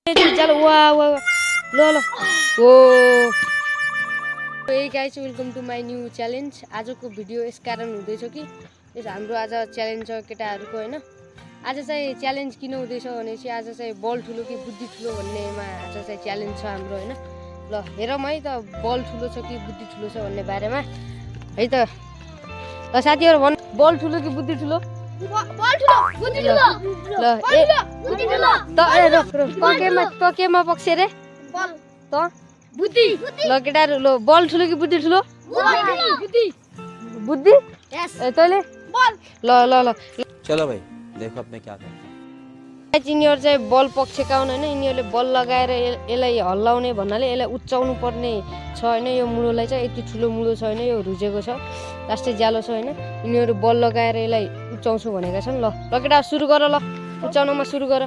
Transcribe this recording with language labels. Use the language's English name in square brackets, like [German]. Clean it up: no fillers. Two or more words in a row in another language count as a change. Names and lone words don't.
[Hindi] चलो वाह वाह [English] लो लो ओ hey guys welcome to my new challenge. [Nepali] आजको भिडियो यस कारण हुँदैछ कि हाम्रो आज च्यालेन्ज छ केटाहरूको हैन। आज चाहिँ च्यालेन्ज किन हुँदैछ भनेपछि आज चाहिँ बल ठुलो कि बुद्धि ठुलो भन्नेमा आज चाहिँ च्यालेन्ज छ हाम्रो हैन। ल हेरौँ है त बल ठुलो छ कि बुद्धि ठुलो छ भन्ने बारेमा है त। ल साथीहरु भन् बल ठुलो कि बुद्धि ठुलो? बल ठुलो बुद्धि ठुलो। ल ए बुद्धि ठुलो त ए त केमा पक्ष रे? बल त बुद्धि। ल केटाहरु ल बल ठुलो कि बुद्धि ठुलो? बुद्धि बुद्धि यस ए तैले बल। ल ल ल [Hindi] चलो भाई देखो अब मैं क्या करता हूं। [Nepali] यिनीहरु चाहिँ बल पक्षका हुन् हैन। यिनीहरुले बल लगाएर यसलाई हल्लाउने भन्नाले यसलाई उच्चाउनु पर्ने छ हैन। यो मुलोलाई चाहिँ यति ठुलो मुलो छ हैन, यो रुजेको छ लास्टै ज्यालो छ हैन। यिनीहरु बल लगाएर यसलाई उच्चाउँछु भनेका छन्। ल ल केटा सुरु गर, ल उच्चाउनमा सुरु गर।